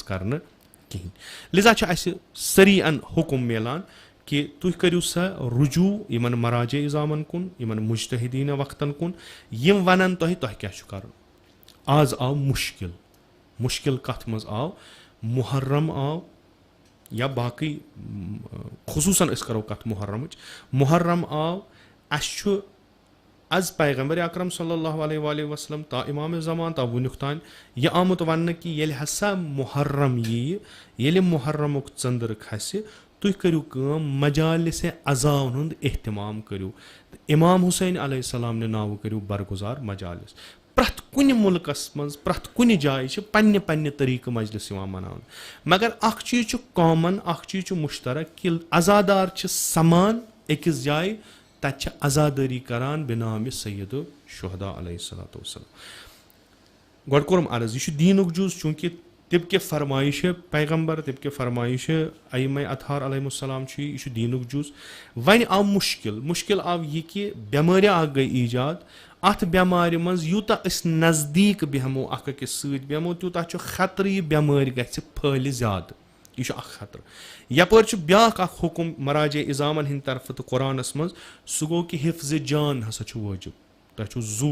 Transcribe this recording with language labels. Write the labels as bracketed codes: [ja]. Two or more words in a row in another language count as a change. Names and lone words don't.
[ks] کرنہٕ کِہینۍ لِذا چھُ اَسہِ سٲری ان حُکُم مِلان کہِ تُہۍ کٔرِو سا رجوٗع یِمن مراجے اِظامن کُن یِمن مُجتہِدیٖنہ وقتن کُن یِم ونن تۄہہِ کیاہ چھُ کرُن آز آو مُشکِل کتھ منٛز آو محرم آو یا باقٕے خصوٗصن أسۍ کرو کتھ محرم آو اَسہِ چھُ از پیغمبر اکرم [ar] صلی اللہ علیہ وسلم [ks] تا امام زمان تا وُنیُک تانۍ یہِ آمُت وننہٕ کہِ ییٚلہِ ہسا محرم ییہِ ییٚلہِ محرمُک ژٔنٛدٕر کھسہِ تُہۍ کٔرِو کٲم مجالسِ عزاون ہُنٛد احتمام کٔرِو تہٕ امام حُسین [ar] علیہ السلام [ks] نہِ ناوٕ کٔرِو برگُزار مجالس پرٛٮ۪تھ کُنہِ مُلکس منٛز پرٛٮ۪تھ کُنہِ جایہِ چھِ پننہِ طٔریٖقہٕ مجلس یِوان مناونہٕ مگر اکھ چیٖز چھُ کامن اکھ چیٖز چھُ مُشترک کہِ عزادار چھِ سمان أکِس جایہِ تتہِ چھِ عزادٲری کران بِنامہِ سیدُ شہدا [ar] علیہ الصلوۃ والسلام [ks] گۄڈٕ کوٚرُم عرض یہِ چھُ دیٖنُک جُز چوٗنٛکہِ تِم کہِ فرمٲیش پیغمبر تِم کہِ فرمٲیش ائمہ اطہار [ar] علیہم السلام [ks] چھُ یہِ چھُ دیٖنُک جُز وۄنۍ آو مُشکِل آو یہِ کہِ بٮ۪مٲرِ اکھ گٔے ایٖجاد اَتھ بٮ۪مارِ منٛز یوٗتاہ أسۍ نزدیٖک بیٚہمو اکھ أکِس سۭتۍ بیٚہمو تیوٗتاہ چھُ خطرٕ یہِ بٮ۪مٲرۍ گژھِ پھٲلہِ زیادٕ یہِ چھُ اکھ خطرٕ یپٲرۍ چھُ بیاکھ اکھ حُکُم مراجے اِظامن ہٕنٛدِ طرفہٕ تہٕ قۄرانس منٛز سُہ گوٚو کہِ حفظِ جان ہسا چھُ وٲجِب تۄہہِ چھُو زُو